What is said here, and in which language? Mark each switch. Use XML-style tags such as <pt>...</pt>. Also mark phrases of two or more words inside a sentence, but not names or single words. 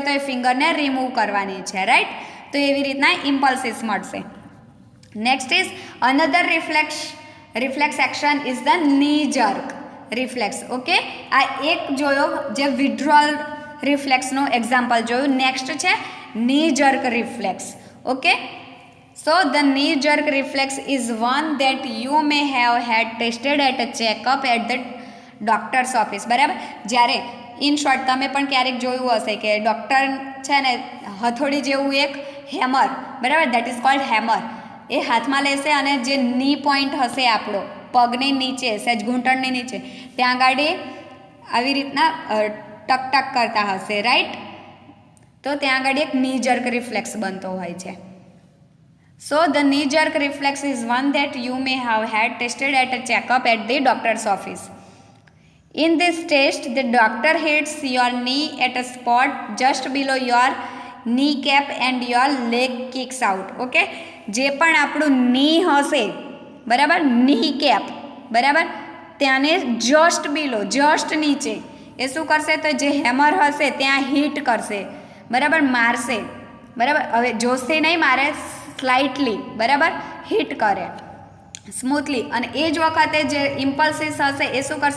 <gu>તો એ ફિંગરને રિમૂવ કરવાની છે. રાઈટ. તો એવી રીતના ઇમ્પલ્સિસ મળશે.</gu> <en>next is another reflex action is the knee jerk reflex.</en> <gu>ઓકે, આ એક જોયો જે વિડ્રોઅલ રિફ્લેક્સનું એક્ઝામ્પલ જોયું. નેક્સ્ટ છે</gu> <en>knee jerk reflex.</en> <gu>ઓકે,</gu> <en>so the knee jerk reflex is one that you may have had tested at a checkup at the doctor's office.</en> <gu>બરાબર. જ્યારે</gu> <en>in short</en> <gu>તમે પણ ક્યારેક જોયું હશે કે ડૉક્ટર છે ને હથોડી જેવું એક હેમર, બરાબર,</gu> <en>that is called hammer,</en> <gu>એ હાથમાં લેશે અને જે</gu> <en>knee point</en> <gu>હશે આપણો પગની નીચે, સહેજ ઘૂંટણની નીચે, ત્યાં આગળ આવી રીતના ટક ટક કરતા હશે. રાઈટ. તો ત્યાં આગળ એક</gu> <en>knee jerk reflex</en> <gu>બનતો હોય છે.</gu> <en>So the knee jerk reflex is one that you may have had tested at a checkup at the doctor's office. In this test, the doctor hits your knee at a spot just below your kneecap and your leg kicks out.</en> <gu>Okay, જે પણ આપણું ની હશે, બરાબર,</gu> <en>knee cap,</en> <gu>બરાબર, ત્યાંને</gu> <en>just below,</en> <gu>જસ્ટ નીચે એ શું કરશે? તો જે હેમર હશે ત્યાં હિટ કરશે. બરાબર, મારશે. બરાબર. હવે જોશથી નહીં મારે, સ્લાઇટલી, બરાબર, હિટ કરે સ્મૂથલી, અને એ જ વખતે જે ઇમ્પલ્સિસ હશે એ શું કરશે?</gu>